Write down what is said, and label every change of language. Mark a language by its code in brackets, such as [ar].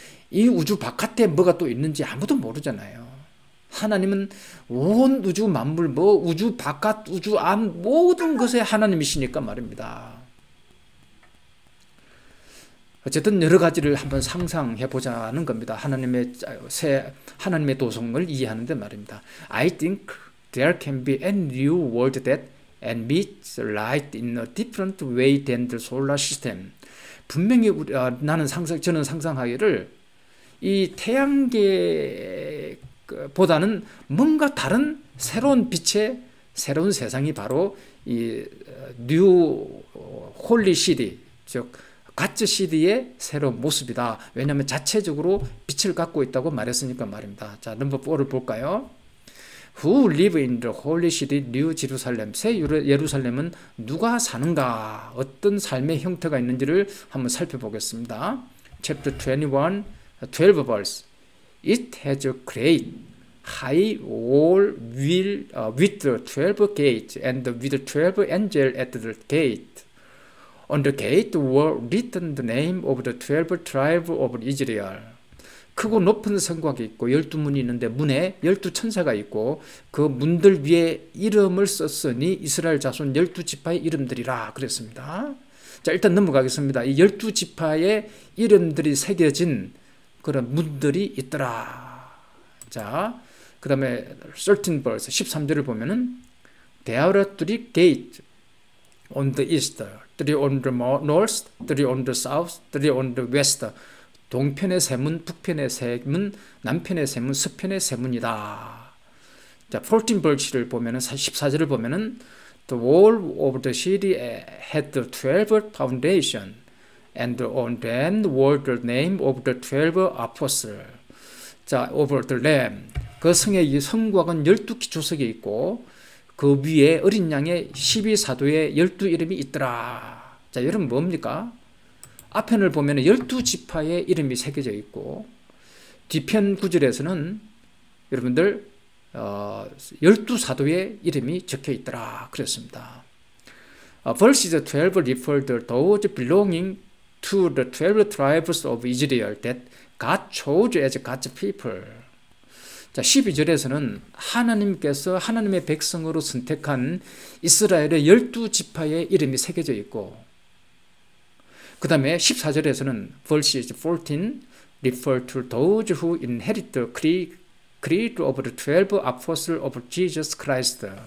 [ko] 이 우주 바깥에 뭐가 또 있는지 아무도 모르잖아요. 하나님은 온 우주 만물, 우주 바깥, 우주 안 모든 것에 하나님이시니까 말입니다. 어쨌든 여러 가지를 한번 상상해 보자는 겁니다. 하나님의 도성을 이해하는데 말입니다. [en] I think there can be a new world that emits light in a different way than the solar system. [ko] 분명히 저는 상상하기를 이 태양계 보다는 뭔가 다른 새로운 빛의 새로운 세상이 바로 이 뉴 홀리 시티, 즉 가츠 시티의 새로운 모습이다. 왜냐하면 자체적으로 빛을 갖고 있다고 말했으니까 말입니다. 자, 넘버 4를 볼까요? [en] Who live in the holy city, New Jerusalem? [ko] 새 예루살렘은 누가 사는가? 어떤 삶의 형태가 있는지를 한번 살펴보겠습니다. [en] Chapter 21, 12 verse. It has a great high wall with the 12 gates and with 12 angels at the gate. On the gate were written the name of the 12 tribes of Israel. [ko] 크고 높은 성곽이 있고 12문이 있는데 문에 12천사가 있고 그 문들 위에 이름을 썼으니 이스라엘 자손 12지파의 이름들이라 그랬습니다. 자, 일단 넘어가겠습니다. 이 12지파의 이름들이 새겨진 그런 문들이 있더라. 자, 그 다음에 13 verse 13절을 보면은 [en] There are 3 gates on the east, 3 on the north, 3 on the south, 3 on the west. [ko] 동편의 세 문, 북편의 세 문, 남편의 세 문, 서편의 세 문이다. 자, 14 verse를 보면은 14절을 보면은 [en] The wall of the city had the 12 foundation, and on them were the name of the 12 apostles. 자, over the lamb. [ko] 그 성의 이 성곽은 12기 조석이 있고 그 위에 어린 양의 12사도의 12 이름이 있더라. 자, 여러분 뭡니까? 앞편을 보면 12지파의 이름이 새겨져 있고 뒤편 구절에서는 여러분들 12사도의 이름이 적혀 있더라 그랬습니다. [en] Verses 12 refer to those belonging to the 12 tribes of Israel that God chose as God's people. [ko] 자, 12절에서는 하나님께서 하나님의 백성으로 선택한 이스라엘의 12지파의 이름이 새겨져 있고 그 다음에 14절에서는 [en] verses 14 refer to those who inherit the creed of the 12 apostles of Jesus Christ.